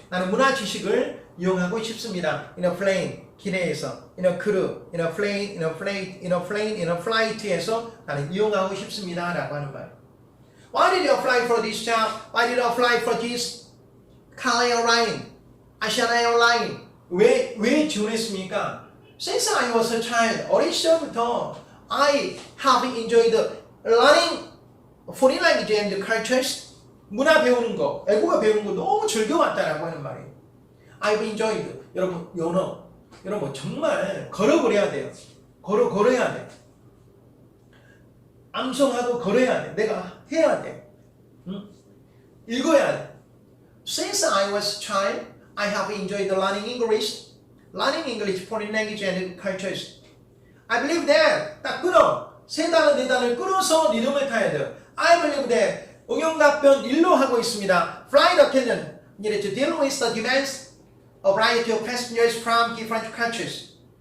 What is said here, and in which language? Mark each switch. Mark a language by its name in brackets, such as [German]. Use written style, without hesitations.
[Korean] 나는 문화 지식을 이용하고 싶습니다. [English] In a plane, [Korean] 기내에서, [English] in a crew, in a plane, in a flight에서 나는 이용하고 싶습니다라고 하는 말. Why did you apply for this job? Why did you apply for this Car Airline, Asiana Airline? [Korean] 왜 지원했습니까? [English] Since I was a child, [Korean] 어린 시절부터 [English] I have enjoyed learning foreign language and cultures. [Korean] 문화 배우는 거, 외국어 배우는 거 너무 즐겨왔다라고 하는 말이에요. [English] I've enjoyed. [Korean] 여러분 연어. 여러분 정말 걸어버려야 돼요. 걸어야 돼. 암송하고 걸어야 돼. 내가 해야 돼. 읽어야 돼. [English] Since I was a child, I have enjoyed learning English, foreign language and cultures. I believe that. [Korean] 딱 끊어. 세 단어, 네 단어를 끊어서 리듬을 타야 돼요. [English] I believe that. [Korean] 응용답변 1로 하고 있습니다. [English] Flight attendant needed to deal with the demands of a variety of passengers from different countries.